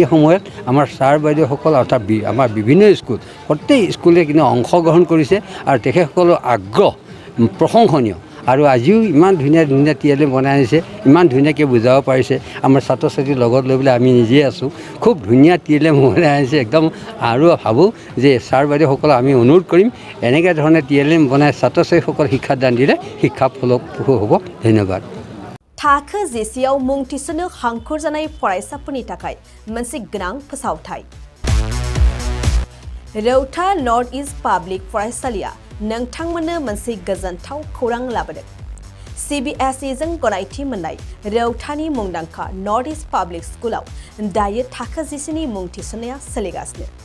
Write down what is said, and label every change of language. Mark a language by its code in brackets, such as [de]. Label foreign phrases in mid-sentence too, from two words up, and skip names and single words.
[as] সময়ত আমাৰ ছাৰ বাইদেউসকল অৰ্থাৎ আমাৰ বিভিন্ন স্কুল প্ৰত্যেক স্কুলে কিন্তু অংশগ্ৰহণ কৰিছে আৰু তেখেতসকলৰ আগ্ৰহ প্ৰশংসনীয় আৰু আজিও ইমান ধুনীয়া TLM বনাই আনিছে ইমান ধুনীয়াকৈ বুজাব পাৰিছে আমাৰ ছাত্ৰ ছাত্ৰীৰ লগত লৈ পেলাই আমি নিজে আছোঁ খুব ধুনীয়া TLM বনাই আনিছে একদম আৰু ভাবোঁ যে ছাৰ বাইদেউসকলক আমি অনুৰোধ কৰিম এনেকৈ ধৰণে TLM বনাই ছাত্ৰ ছাত্ৰীসকল শিক্ষাদান দিলে শিক্ষা ফলপ্ৰসূ হ'ব ধন্যবাদ [brx] थाखो जिसेयाव मुं थिसननो हांखुर जानाय फरायसाफोरनि थाखाय मोनसे गोनां फोसावथाय रौता नर्थ इस्ट पाब्लिक फरायसालिया नोंथांमोननो मोनसे गोजोनथाव खौरां लाबोदों CBSE जों गनायथि मोननाय रौतानि मुंदांखा नर्थ इस्ट पाब्लिक स्कुलाव दायो थाखो जिसेनि मुं थिसननाया सोलिगासिनो